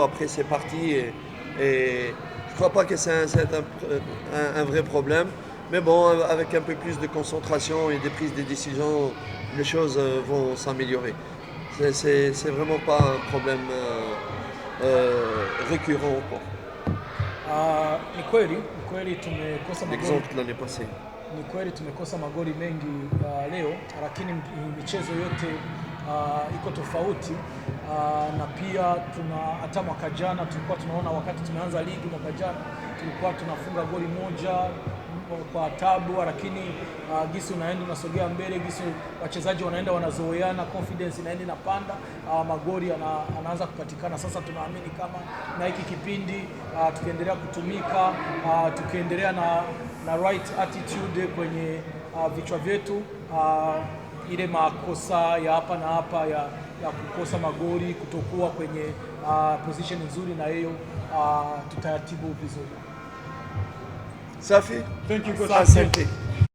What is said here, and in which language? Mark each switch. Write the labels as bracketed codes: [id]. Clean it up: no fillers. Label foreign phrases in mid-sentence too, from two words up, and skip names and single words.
[fr] Après, c'est parti et je ne crois pas que c'est un vrai problème. Mais bon, avec un peu plus de concentration et des prises de décision, les choses vont s'améliorer. C'est vraiment pas un problème récurrent. [sw] Ni kweli tumekosa magoli. [fr] Exemple l'année passée. [sw] Ni kweli tumekosa magoli mengi leo, lakini michezo yote iko tofauti na pia hata mwaka jana tulikuwa tunaona, wakati tumeanza ligi mwaka jana tulikuwa tunafunga goli moja kwa tabu, lakini gisi unaenda unasogea mbele, gisi wachezaji wanaenda wanazoeana, confidence inaenda inapanda, magoli anaanza kupatikana. Sasa tunaamini kama na hiki kipindi tukiendelea kutumika, tukiendelea na [en] right attitude [sw] kwenye vichwa vyetu, ile makosa ya hapa na hapa ya kukosa magoli, kutokuwa kwenye position nzuri, na hiyo tutayatibu vizuri. Safi? [en] Thank you, coach. [sw] Asante.